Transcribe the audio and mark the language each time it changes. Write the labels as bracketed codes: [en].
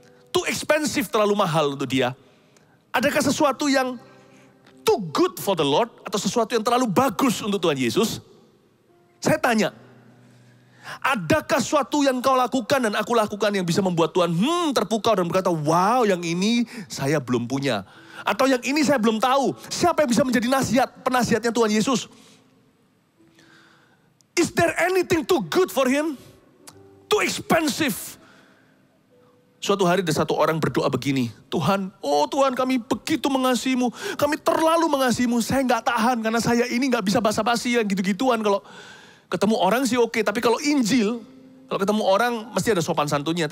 [en] too expensive, [id] terlalu mahal untuk dia? Adakah sesuatu yang [en] too good for the Lord [id] atau sesuatu yang terlalu bagus untuk Tuhan Yesus? Saya tanya, adakah sesuatu yang kau lakukan dan aku lakukan yang bisa membuat Tuhan terpukau dan berkata, wow, yang ini saya belum punya. Atau yang ini saya belum tahu. Siapa yang bisa menjadi penasihatnya Tuhan Yesus? [en] Is there anything too good for him? Too expensive? [id] Suatu hari ada satu orang berdoa begini, Tuhan, oh Tuhan, kami begitu mengasihimu, kami terlalu mengasihimu, saya nggak tahan karena saya ini nggak bisa basa-basi yang gitu-gituan. Kalau ketemu orang sih oke, tapi kalau Injil, kalau ketemu orang mesti ada sopan santunnya.